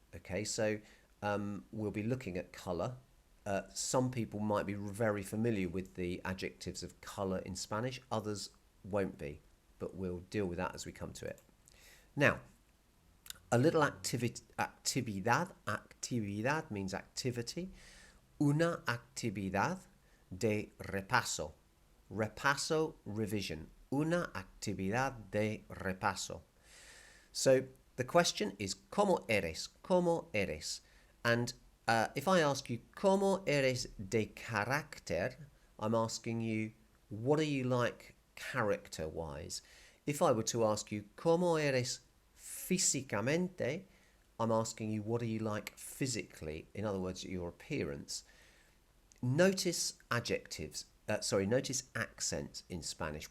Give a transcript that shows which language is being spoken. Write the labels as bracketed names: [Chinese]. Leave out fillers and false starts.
[English] Okay, so we'll be looking at colour. Some people might be very familiar with the adjectives of colour in Spanish, others won't be, but we'll deal with that as we come to it. Now, a little actividad means activity. [Spanish] Una actividad de repaso. Repaso, revision. Una actividad de repaso. [English] So the question is, [Spanish] ¿Cómo eres? ¿Cómo eres? [English] And if I ask you, [Spanish] ¿Cómo eres de carácter? [English] I'm asking you, what are you like character-wise? If I were to ask you, [Spanish] ¿Cómo eres físicamente? [English] I'm asking you, what are you like physically? In other words, your appearance. Notice adjectives. Notice accents in Spanish.